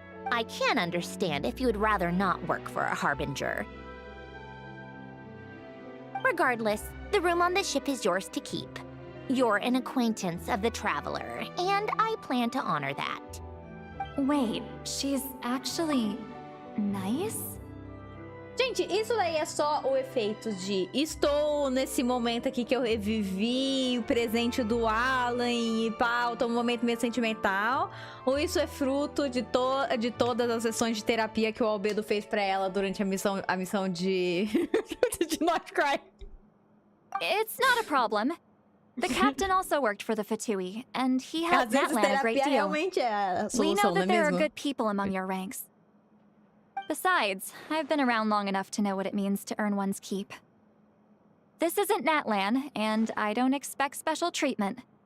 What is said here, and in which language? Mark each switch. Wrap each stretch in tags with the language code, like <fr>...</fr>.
<en>I can understand if you would rather not work for a Harbinger. Regardless, the room on the ship is yours to keep. You're an acquaintance of the traveler, and I plan to honor that. Wait, she's actually nice?</en> <pt>Gente, isso daí é só o efeito de estou nesse momento aqui que eu revivi o presente do Alan e pá, tô num momento meio sentimental, ou isso é fruto de todas as sessões de terapia que o Albedo fez pra ela durante a missão de de Not Cry?</pt> <en>It's not a problem. The captain also worked for the Fatui, and he helped Natlan a great deal.</en> <pt>Realmente é a</pt> <en>We know</en> <pt>solução, não é</pt> <en>that there are</en> <pt>mesmo?</pt> <en>good people among your ranks. Besides, I've been around long enough to know what it means to earn one's keep. This isn't Natlan, and I don't expect special treatment.</en>